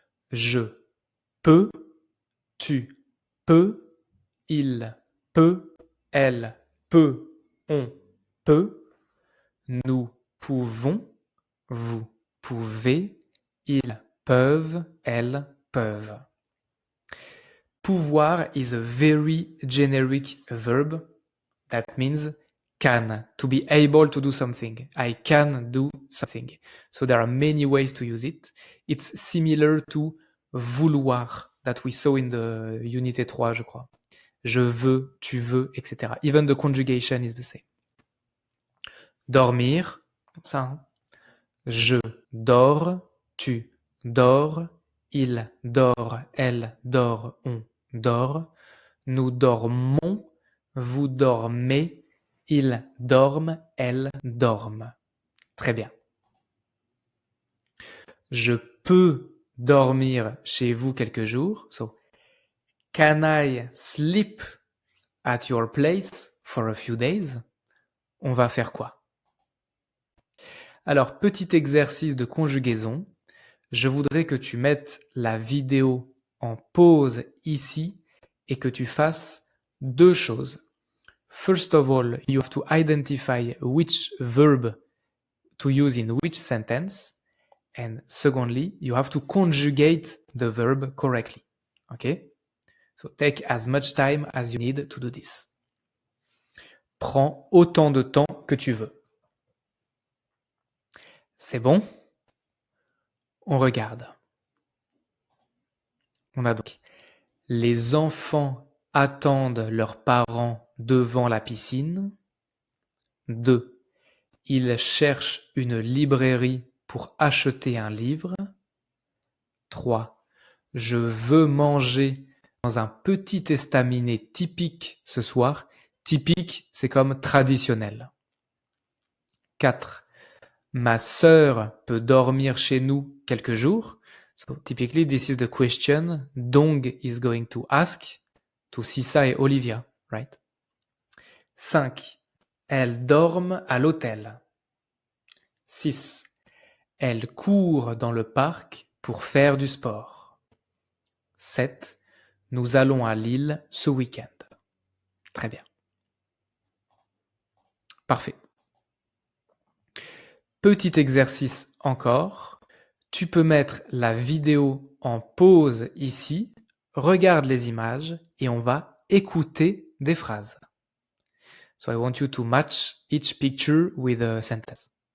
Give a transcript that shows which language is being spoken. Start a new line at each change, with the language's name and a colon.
French: Je peux, tu peux, il peut, elle peut, on peut, nous pouvons, vous pouvez, ils peuvent, elles peuvent.
English: Pouvoir is a very generic verb. That means can, to be able to do something. I can do something. So there are many ways to use it. It's similar to vouloir that we saw in the unité 3,
French: je crois. Je veux, tu veux,
English: etc. Even the conjugation is the same.
French: Dormir, comme ça. Hein? Je dors, tu dors, il dort, elle dort, on dort. Nous dormons, vous dormez, ils dorment, elles dorment. Très bien. Je peux dormir chez vous quelques jours.
English: So, can I sleep at your place for a few days?
French: On va faire quoi? Alors, petit exercice de conjugaison. Je voudrais que tu mettes la vidéo en pause ici et que tu fasses deux choses.
English: First of all, you have to identify which verb to use in which sentence. And secondly, you have to conjugate the verb correctly. Okay? So take as much time as you need to do this.
French: Prends autant de temps que tu veux. C'est bon? On regarde. On a donc les enfants attendent leurs parents devant la piscine. 2. Ils cherchent une librairie pour acheter un livre. 3. Je veux manger dans un petit estaminet typique ce soir. Typique, c'est comme traditionnel. 4. Ma sœur peut dormir chez nous quelques jours.
English: So typically, this is the question Dong is going to ask to Sissa et Olivia, right?
French: 5. Elles dorment à l'hôtel. 6. Elles courent dans le parc pour faire du sport. 7. Nous allons à Lille ce week-end. Très bien. Parfait. Petit exercice encore. Tu peux mettre la vidéo en pause ici, regarde les images et on va écouter des phrases.
English: So I want you to match each picture with a sentence.